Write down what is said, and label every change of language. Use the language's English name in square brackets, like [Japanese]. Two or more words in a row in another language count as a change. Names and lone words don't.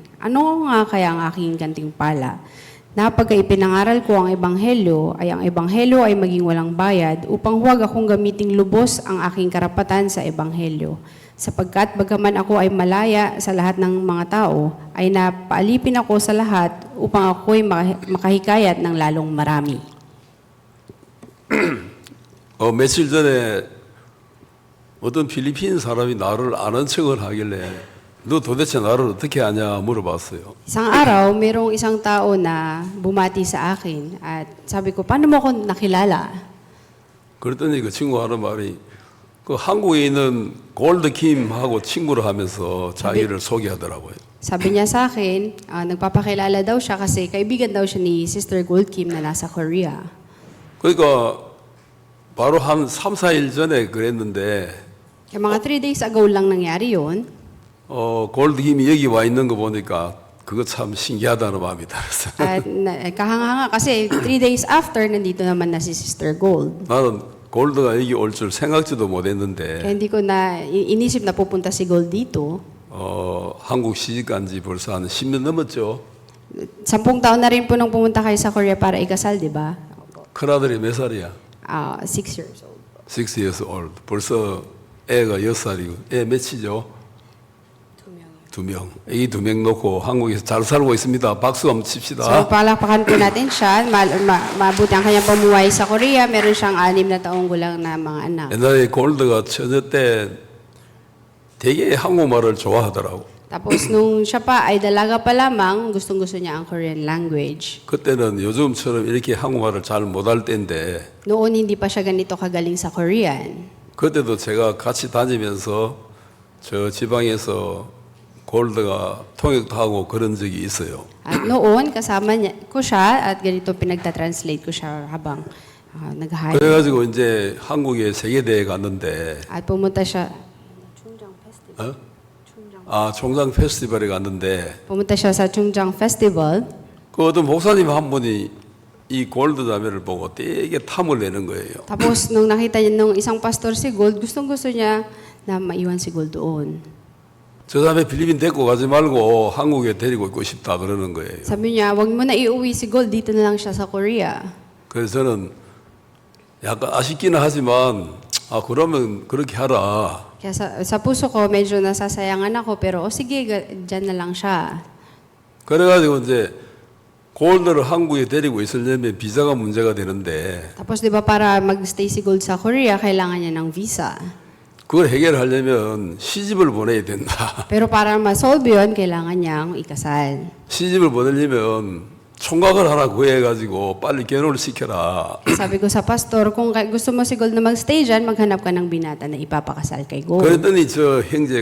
[Filipino] Ano nga kaya ang aking gantimpala? Na pagka ipinangaral ko ang Ebanghelyo ay maging walang bayad upang huwag akong gamiting lubos ang aking karapatan sa Ebanghelyo. Sapagkat bagaman ako ay malaya sa lahat ng mga tao, ay napaalipin ako sa lahat upang ako'y makahikayat ng lalong marami. [Korean] 며칠 전에 어떤 필리핀 사람이 나를 아는 척을 하길래 너 도대체 나를 어떻게 아냐 물어봤어요. [Filipino] Isang araw, mayroong isang tao na bumati sa akin at sabi ko, paano mo ako nakilala? [Korean] 그랬더니 그 친구 하는 말이 그 한국에 있는 골드킴하고 친구를 하면서 자기를 소개하더라고요. [Filipino] Sabi niya sa akin, nagpapakilala daw siya kasi kaibigan daw siya ni Sister Gold Kim na nasa Korea. [Korean] 그러니까 바로 한 3, 4일 전에 그랬는데 [Filipino] Kaya mga [English] 3 days ago [Filipino] lang nangyari yun. [Korean] 골드킴이 여기 와 있는 거 보니까 그거 참 신기하다는 마음이 들었어요. [Filipino] At kahanga kasi [English] 3 days after, [Filipino] nandito naman na si Sister Gold. [Korean] 나는 골드가 여기 올 줄 생각지도 못했는데 [Filipino] Kaya hindi ko na inisip na pupunta si Gold dito. [Korean] 한국 시집간 지 벌써 한 10년 넘었죠. [Filipino] 10 taon na rin po nung pumunta kayo sa Korea para ikasal, di ba? [Korean] 큰아들이 몇 살이야? [English] 6 years old. 6 years old. [Korean] 벌써 애가 6살이고 애 몇이죠? 2명. 이 2명 놓고 한국에서 잘 살고 있습니다. 박수 한번 칩시다. [Filipino] So, palakpakan po natin siya. Mabuti ang kanyang pamuhay sa Korea. Meron siyang 6 na taong gulang na mga anak. [Korean] 옛날에 골드가 처녀 때 되게 한국말을 좋아하더라고. [Filipino] Tapos, nung siya pa ay dalaga pa lamang, gustong-gusto niya ang [English] Korean language. [Korean] 그때는 요즘처럼 이렇게 한국말을 잘 못할 때인데 [Filipino] Noon, hindi pa siya ganito kagaling sa Korean. [Korean] 그때도 제가 같이 다니면서 저 지방에서 골드가 통역도 하고 그런 적이 있어요. [Filipino] At noon, kasama ko siya at ganito pinagta-translate ko siya habang nag-hire. [Korean] 그래가지고 이제 한국에 세계대회 갔는데 [Filipino] At pumunta siya, [Korean] 총장 페스티벌에 갔는데 [Filipino] pumunta siya sa Chungcheong Festival. [Korean] 그 어떤 목사님 한 분이 이 골드 자매를 보고 되게 탐을 내는 거예요. [Filipino] Tapos, nung nakita niya nung isang pastor si Gold, gustong-gusto niya na maiwan si Gold doon. [Korean] 저 자매 필리핀 데리고 가지 말고 한국에 데리고 있고 싶다 그러는 거예요. [Filipino] Sabi niya, wag mo na iuwi si Gold, dito na lang siya sa Korea. [Korean] 그래서 저는 약간 아쉽기는 하지만 그러면 그렇게 하라. [Filipino] Kaya sa puso ko, medyo nasasayangan ako, pero sige, dyan na lang siya. [Korean] 그래가지고 이제 골드를 한국에 데리고 있으려면 비자가 문제가 되는데 [Filipino] Tapos, di ba, para mag-stay si Gold sa Korea, kailangan niya ng visa. [Korean] 그걸 해결하려면 시집을 보내야 된다. [Filipino] Pero para ma-solve yun, kailangan niyang ikasal. [Korean] 시집을 보내려면 총각을 하나 구해가지고 빨리 결혼을 시켜라. [Filipino] Sabi ko sa pastor, kung gusto mo si Gold na mag-stay dyan, maghanap ka ng binata na ipapakasal kay Gold.